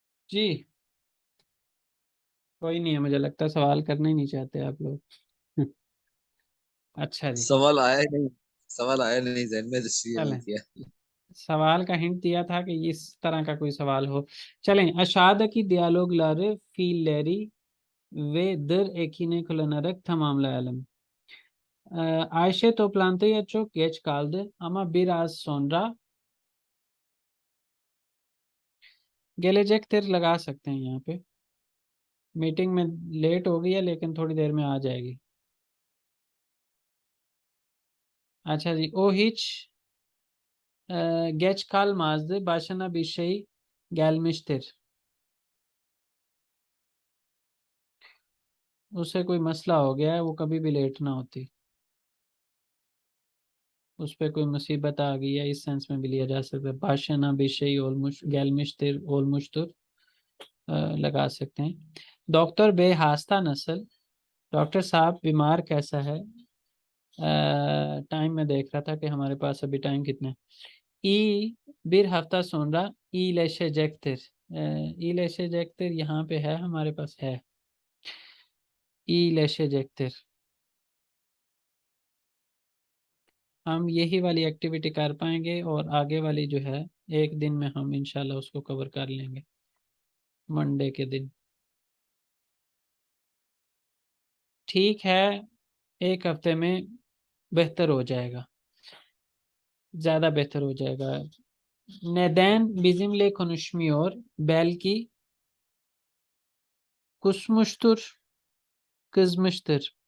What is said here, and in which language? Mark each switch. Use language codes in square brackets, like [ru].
[hi] जी कोई नहीं है, मुझे लगता है सवाल करना ही नहीं चाहते आप लोग। अच्छा जी, सवाल आया ही नहीं, सवाल आया नहीं जहन में, इसलिए नहीं चलें, किया। सवाल का हिंट दिया था कि इस तरह का कोई सवाल हो। चलें, [tr] aşağıdaki diyalogları fiilleri ve dır ekine kullanarak tamamlayalım. Ayşe toplantıya çok geç kaldı ama biraz sonra gelecektir [hi] लगा सकते हैं यहाँ पे। मीटिंग में लेट हो गई है लेकिन थोड़ी देर में आ जाएगी। अच्छा जी, [tr] o hiç geç kalmazdı, başına bir şey gelmiştir। [hi] उसे कोई मसला हो गया है, वो कभी भी लेट ना होती, उस पर कोई मुसीबत आ गई है, इस सेंस में भी लिया जा सकता है। [tr] başına bir şey olmuş gelmiştir, olmuştur [hi] लगा सकते हैं। डॉक्टर [tr] बे हास्ता नस्ल, [hi] डॉक्टर साहब बीमार कैसा है। टाइम में देख रहा था कि हमारे पास अभी टाइम कितना है। [tr] ई bir hafta sonra iyileşecektir। [hi] iyileşecektir यहाँ पे है, हमारे पास है iyileşecektir। हम यही वाली एक्टिविटी कर पाएंगे और आगे वाली जो है एक दिन में हम इंशाल्लाह उसको कवर कर लेंगे, मंडे के दिन। ठीक है, एक हफ्ते में बेहतर हो जाएगा, ज़्यादा बेहतर हो जाएगा। [tr] Neden bizimle konuşmuyor? Belki kusmuştur, kızmıştır।